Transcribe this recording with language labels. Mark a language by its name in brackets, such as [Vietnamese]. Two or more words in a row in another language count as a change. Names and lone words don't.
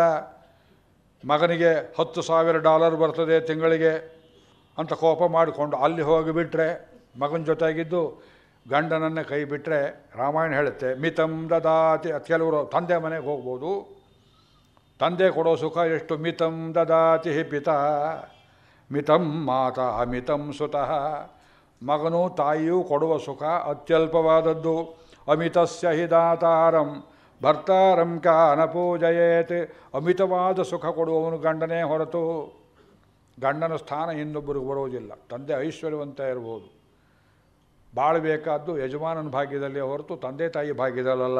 [Kannada] ಮಗನಿಗೆ $10,000 ಬರ್ತದೆ ತಿಂಗಳಿಗೆ ಅಂತ ಕೋಪ ಮಾಡಿಕೊಂಡು ಅಲ್ಲಿ ಹೋಗಿಬಿಟ್ರೆ, ಮಗನ ಜೊತೆಗಿದ್ದು ಗಂಡನನ್ನೇ ಕೈ ಬಿಟ್ಟರೆ ರಾಮಾಯಣ ಹೇಳುತ್ತೆ [Sanskrit] ಮಿತಂ ದದಾತಿ. [Kannada] ಕೆಲವರು ತಂದೆ ಮನೆಗೆ ಹೋಗ್ಬೋದು, ತಂದೆ ಕೊಡೋ ಸುಖ ಎಷ್ಟು. [Sanskrit] ಮಿತಂ ದದಾತಿ ಪಿತಾ ಮಿತಂ ಮಾತಾ ಮಿತಂ ಸುತಃ. [Kannada] ಮಗನೂ ತಾಯಿಯೂ ಕೊಡುವ ಸುಖ ಅತ್ಯಲ್ಪವಾದದ್ದು. [Sanskrit] ಅಮಿತಸ್ಯ ಹಿ ದಾತಾರಂ ಭರ್ತಾರಂ ಕಾನ ಪೂಜಯೇತ್. [Kannada] ಅಮಿತವಾದ ಸುಖ ಕೊಡುವವನು ಗಂಡನೇ ಹೊರತು ಗಂಡನ ಸ್ಥಾನ ಇನ್ನೊಬ್ಬರಿಗೆ ಬರೋದಿಲ್ಲ. ತಂದೆ ಐಶ್ವರ್ಯವಂತ ಇರ್ಬೋದು, ಬಾಳಬೇಕಾದ್ದು ಯಜಮಾನನ ಭಾಗ್ಯದಲ್ಲೇ ಹೊರತು ತಂದೆ ತಾಯಿ ಭಾಗ್ಯದಲ್ಲ.